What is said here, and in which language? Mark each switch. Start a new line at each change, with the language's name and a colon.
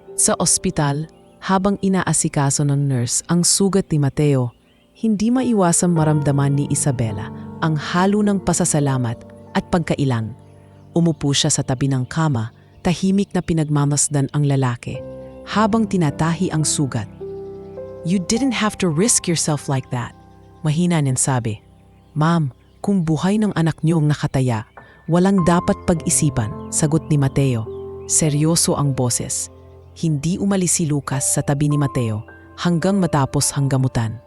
Filipino: Sa ospital, habang inaasikaso ng nurse ang sugat ni Mateo, hindi maiwasang maramdaman ni Isabela ang halo ng pasasalamat at pagkailang. Umupo siya sa tabi ng kama, tahimik na pinagmamasdan ang lalaki habang tinatahi ang sugat.
English: You didn't have to risk yourself like that.
Filipino: Mahina niyang sabi. Ma'am, kung buhay ng anak niyo ang nakataya, walang dapat pag-isipan, sagot ni Mateo. Seryoso ang boses. Hindi umalis si Lucas sa tabi ni Mateo hanggang matapos ang gamutan.